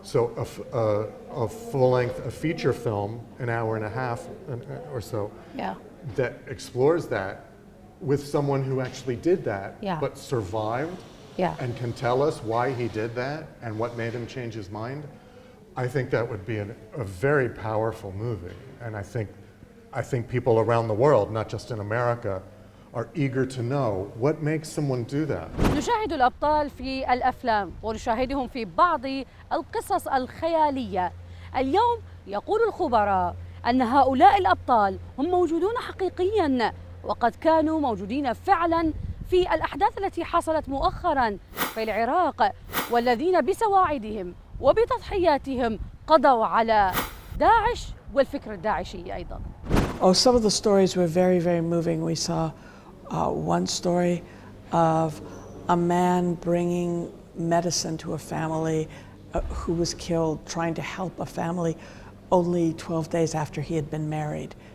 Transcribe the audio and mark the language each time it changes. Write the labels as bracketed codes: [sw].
[en] So a full-length, a feature film, an hour and a half or so, that explores that with someone who actually did that, but survived, and can tell us why he did that and what made him change his mind, I think that would be a very powerful movie. And I think people around the world, not just in America, are eager to know what makes someone do that. [ar] نشاهد الأبطال في الأفلام ونشاهدهم في بعض القصص الخيالية. اليوم يقول الخبراء أن هؤلاء الأبطال هم موجودون حقيقياً، وقد كانوا موجودين فعلاً في الأحداث التي حصلت مؤخراً في العراق، والذين بسواعدهم وبتضحياتهم قضوا على داعش والفكر الداعشي أيضاً. [en] Oh, some of the stories were very, very moving. We saw one story of a man bringing medicine to a family who was killed, trying to help a family only 12 days after he had been married.